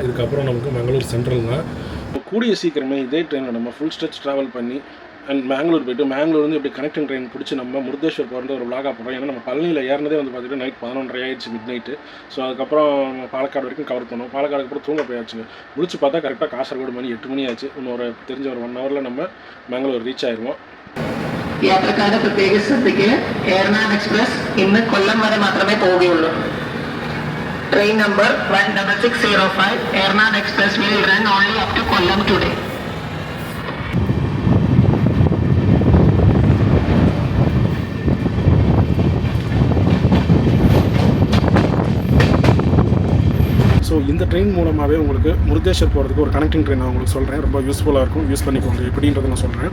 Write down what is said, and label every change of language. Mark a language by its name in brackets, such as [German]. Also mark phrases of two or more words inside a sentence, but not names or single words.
[Tamil] இதுக்கப்புறம் நமக்கு மங்களூர் சென்ட்ரல் தான். கூடிய சீக்கிரமே இதே ட்ரெயினில் நம்ம [English] full stretch travel [Tamil] பண்ணி அண்ட் மேங்களூர் போய்ட்டு மேங்களூர் வந்து இப்படி [English] connecting train [Tamil] பிடிச்சி நம்ம முருதேஸ்வர் போகிறது ஒரு விளாகாக போகிறோம். ஏன்னா நம்ம பழனியில் ஏறினதே வந்து பார்த்துட்டு நைட் 11:30 ஆயிடுச்சு [English] mid night. [Tamil] ஸோ அதுக்கப்புறம் பாலக்காடு வரைக்கும் கவர் பண்ணோம். பாலக்காடுக்கு அப்புறம் தூங்க போயாச்சுங்க. முடிச்சு பார்த்தா கரெக்டாக காசர்கோடு மணி 8 மணி ஆச்சு. இன்னொரு தெரிஞ்ச ஒரு 1 ஹவரில் நம்ம மேங்களூர் ரீச் ஆயிடுவோம். [Malayalam] യാത്രക്കാരുടെ പ്രത്യേക ശ്രദ്ധയ്ക്ക് എയർനാഡ് എക്സ്പ്രസ് ഇന്ന് കൊല്ലം വരെ മാത്രമേ പോവുകയുള്ളൂ. [English] train number 16605 Ernad Express will run only up to Kollam today. [Tamil] ஸோ இந்த ட்ரெயின் மூலமாகவே உங்களுக்கு முருதேஸ்வர் போகிறதுக்கு ஒரு [English] connecting train [Tamil] நான் உங்களுக்கு சொல்கிறேன். ரொம்ப யூஸ்ஃபுல்லாக இருக்கும். யூஸ் பண்ணிக்கோங்க. எப்படின்றத நான் சொல்கிறேன்.